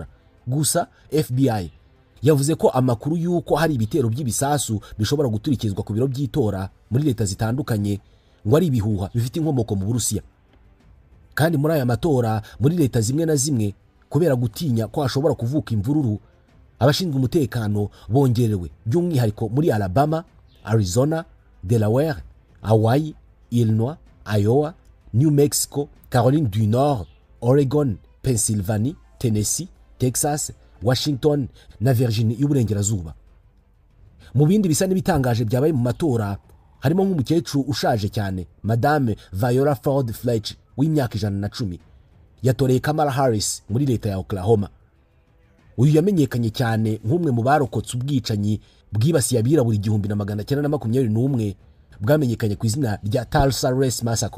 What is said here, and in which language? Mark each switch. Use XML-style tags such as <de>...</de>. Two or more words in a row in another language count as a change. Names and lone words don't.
<rw>Gusa FBI yavuze ko amakuru yuko hari ibitero by'ibisasu bishobora guturikizwa ku biro by'itora muri leta zitandukanye ngo ari ibihuha bifite inkomoko mu Burusiya. Kandi muri aya matora muri leta zimwe na zimwe kubera gutinya ko hashobora kuvuka imvururu abashinzwe umutekano bongerewe by'umwihariko muri Alabama, Arizona, Delaware, Hawaii, Illinois, Iowa, New Mexico, Caroline du Nord, Oregon, Pennsylvania, Tennessee, Texas, Washington na Virginia y'uburengerazuba. Mu bindi bisa n'ibitangaje byabaye mu matora harimo nk'umukecuru ushaje cyane Madame Viola Ford Fletch w'imyaka 110 yatoreye Kamala Harris muri leta ya Oklahoma. Uyu yamenyekanye cyane nk'umwe mu barokotse ubwicanyi bwibasiye abirabura 1921 bwamenyekanye ku izina rya Tulsa Race Massacre.</rw>